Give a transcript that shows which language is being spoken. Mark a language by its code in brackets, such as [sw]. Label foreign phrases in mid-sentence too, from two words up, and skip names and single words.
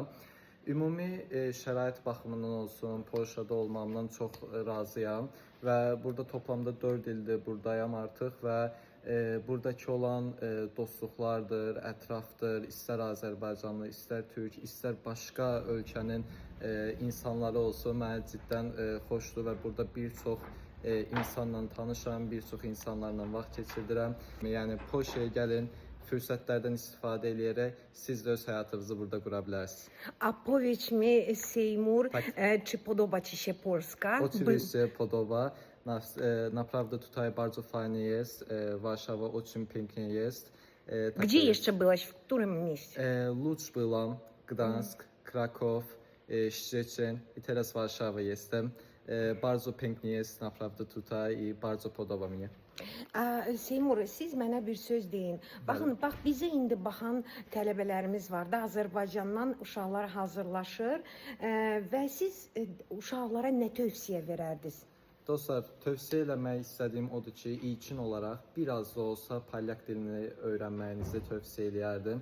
[az] Ümumi şərait baxımından olsun, Polşada olmamdan çox razıyam və burada toplamda 4 ildir buradayam artıq və buradakı olan dostluqlardır, ətrafdır, istər Azərbaycanlı, istər türk, istər başqa ölkənin insanları olsun, mənə ciddən xoşdur və burada bir çox insanla tanışam, bir çox insanlarla vaxt keçirdirəm. Yəni Polşaya gəlin, fürsətlərdən istifadə edərək siz də öz həyatınızı burada qura bilərsiniz. [pl] A powiedz mi, Seymur, czy podoba Ci się Polska? Oczywiście podoba. Naprawdę tutaj bardzo fajnie jest. Warszawa очень pięknie jest. Gdzie jeszcze byłeś? W którym mieście? Łódź byłam, Gdańsk, Kraków, Szczecin i teraz w Warszawie jestem. Bardzo pięknie jest naprawdę tutaj i bardzo podoba mnie. [az] Seymur, siz mənə bir söz deyin. Baxın, bax bizə indi baxan tələbələrimiz var da, Azərbaycandan uşaqlar hazırlaşır və siz uşaqlara nə tövsiyə verərdiniz? Dostlar, tövsiyə eləmək istədiyim odur ki, ilkin olaraq biraz da olsa Polyak dilini öyrənməyinizi tövsiyə edərdim.